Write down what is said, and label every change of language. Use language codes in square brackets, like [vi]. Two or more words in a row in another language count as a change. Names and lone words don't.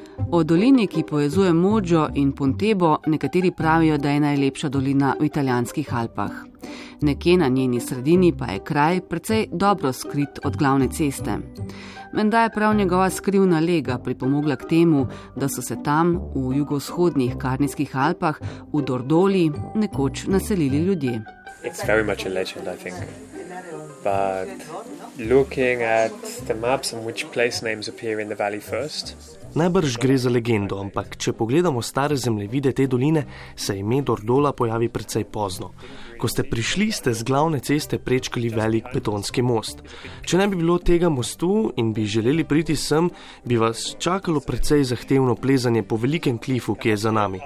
[sl] O dolini, ki povezuje Modžo in Pontebo, nekateri pravijo, da je najlepša dolina v italijanskih Alpah. Nekje na njeni sredini pa je kraj precej dobro skrit od glavne ceste. Menda je prav njegova skrivna lega pripomogla k temu, da so se tam v jugovzhodnih Karnijskih Alpah v Dordoli nekoč naselili ljudje. [en] It's very much a legend, I think. But looking at the maps and which place names appear in the valley first. [sl] Najbrž gre za legendo, ampak če pogledamo stare zemljevide te doline, se ime Dordola pojavi precej pozno. Ko ste prišli, ste z glavne ceste prečkali velik betonski most. Če ne bi bilo tega mostu in bi želeli priti sem, bi vas čakalo precej zahtevno plezanje po velikem klifu, ki je za nami.